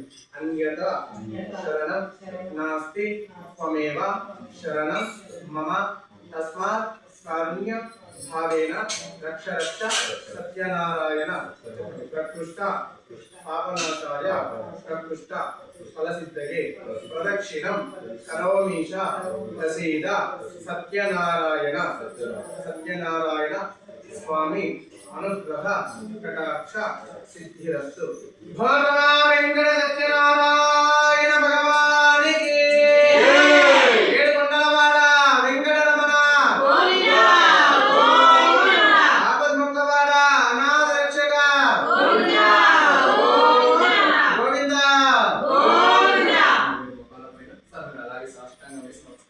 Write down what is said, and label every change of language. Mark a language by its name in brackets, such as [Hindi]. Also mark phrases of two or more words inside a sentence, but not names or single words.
[Sanskrit] अन्यथा शरणं नास्ति त्वमेव शरणं मम तस्मात् कारुण्य भावेन रक्ष रक्ष सत्यनारायण प्रकृष्ट पापनाशाय प्रकृष्ट फलसिद्धये प्रदक्षिणं करोमीश प्रसीद सत्यनारायण. सत्यनारायण स्वामी అనుగ్రహ కటాక్ష సిద్ధిరస్తు. [Telugu] భగవా వెంకట సత్యనారాయణ భగవానికి ఏడుకొండలవాడ వెంకటరమణ ఆపద్ముక్తవాడ అనాథ రక్షక గోవింద అలాగే సాష్టాంగం వేసి